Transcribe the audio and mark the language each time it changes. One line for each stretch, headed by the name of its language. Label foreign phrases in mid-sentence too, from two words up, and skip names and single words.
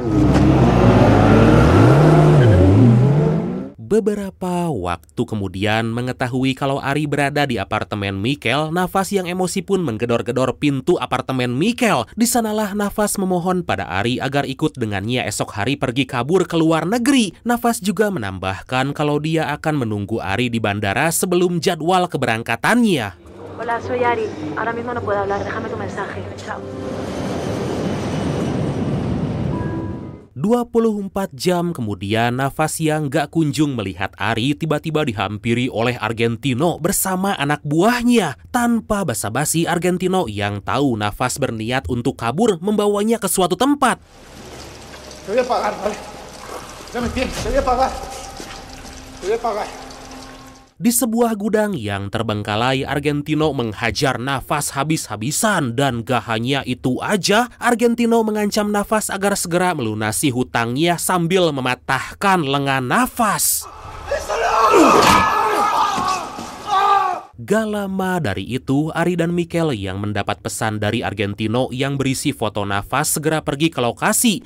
Indonesian: Beberapa waktu kemudian, mengetahui kalau Ari berada di apartemen Mikel, Nafas yang emosi pun menggedor-gedor pintu apartemen Mikel. Di sanalah Nafas memohon pada Ari agar ikut dengannya esok hari pergi kabur ke luar negeri. Nafas juga menambahkan kalau dia akan menunggu Ari di bandara sebelum jadwal keberangkatannya.
Spanish: Hola, soy Ari. Ahora mismo no puedo hablar. Déjame tu mensaje. Chao.
Indonesian: 24 jam kemudian, Nafas yang gak kunjung melihat Ari tiba-tiba dihampiri oleh Argentino bersama anak buahnya. Tanpa basa-basi, Argentino yang tahu Nafas berniat untuk kabur membawanya ke suatu tempat.
Spanish: Te voy a pagar, ¿vale? Dame tiempo, te voy a pagar. Te voy a pagar.
Indonesian: Di sebuah gudang yang terbengkalai, Argentino menghajar Nafas habis-habisan. Dan gak hanya itu aja, Argentino mengancam Nafas agar segera melunasi hutangnya sambil mematahkan lengan Nafas. Gak lama dari itu, Ari dan Mikel yang mendapat pesan dari Argentino yang berisi foto Nafas segera pergi ke lokasi.